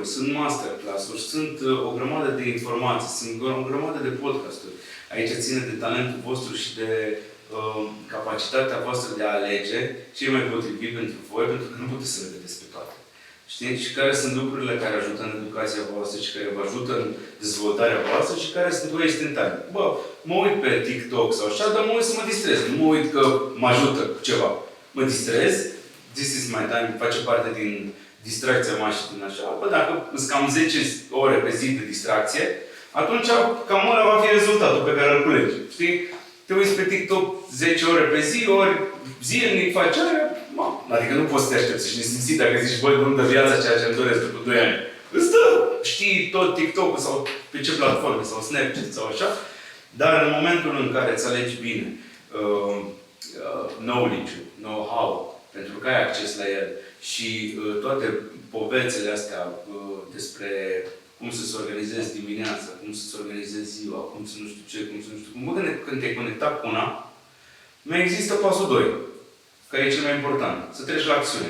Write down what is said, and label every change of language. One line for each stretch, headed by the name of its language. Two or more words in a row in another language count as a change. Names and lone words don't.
Romanian: Sunt masterclass-uri, sunt o grămadă de informații, sunt o grămadă de podcasturi. Aici ține de talentul vostru și de capacitatea voastră de a alege ce e mai potrivit pentru voi, pentru că nu puteți să le vedeți pe toate. Știi? Și care sunt lucrurile care ajută în educația voastră și care vă ajută în dezvoltarea voastră și care sunt
English: waste in time.
Romanian: Bă, mă uit pe TikTok sau așa, dar mă uit să mă distrez. Nu mă uit că mă ajută cu ceva. Mă distrez,
English: this is my time,
Romanian: face parte din distracția mea și din așa. Bă, dacă sunt cam 10 ore pe zi de distracție, atunci cam ăla va fi rezultatul pe care îl culegi. Știi? Te uiți pe TikTok 10 ore pe zi, ori zilnic faci aia, adică nu poți să te aștepți și nesimțit dacă zici, băi, nu-mi dă viața ceea ce îmi doresc după 2 ani. Îți dă, știi tot TikTok-ul sau pe ce platforme sau Snapchat sau așa, dar în momentul în care îți alegi bine knowledge-ul, know-how, pentru că ai acces la el și toate povețele astea despre cum să-ți organizezi dimineața, cum să-ți organizezi ziua, cum să nu știu ce, cum să nu știu cum. Bă, când te-ai conectat cu una, mai există pasul 2, care e cel mai important, să treci la acțiune.